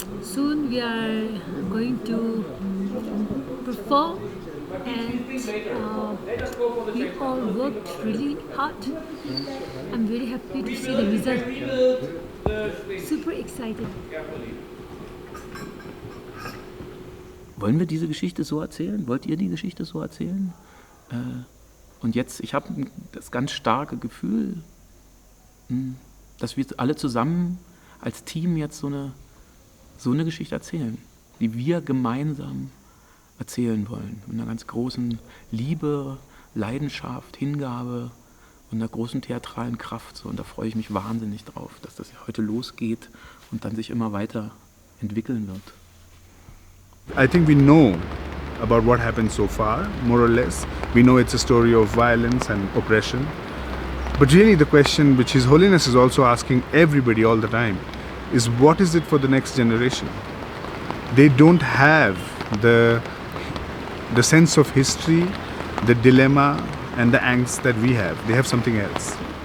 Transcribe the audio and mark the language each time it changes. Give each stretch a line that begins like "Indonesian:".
English: Soon we are going to perform, and we all worked really hard. I'm very happy to see the result. Super excited.
German: Wollen wir diese Geschichte so erzählen? Wollt ihr die Geschichte so erzählen? Und jetzt, ich habe das ganz starke Gefühl, dass wir alle zusammen als Team jetzt so eine Geschichte erzählen, die wir gemeinsam erzählen wollen. Mit einer ganz großen Liebe, Leidenschaft, Hingabe und einer großen theatralen Kraft. So. Und da freue ich mich wahnsinnig drauf, dass das heute losgeht und dann sich immer weiter entwickeln wird.
English: I think we know about what happened so far, more or less. We know it's a story of violence and oppression. But really the question which His Holiness is also asking everybody all the time is, what is it for the next generation? They don't have the sense of history, the dilemma and the angst that we have. They have something else.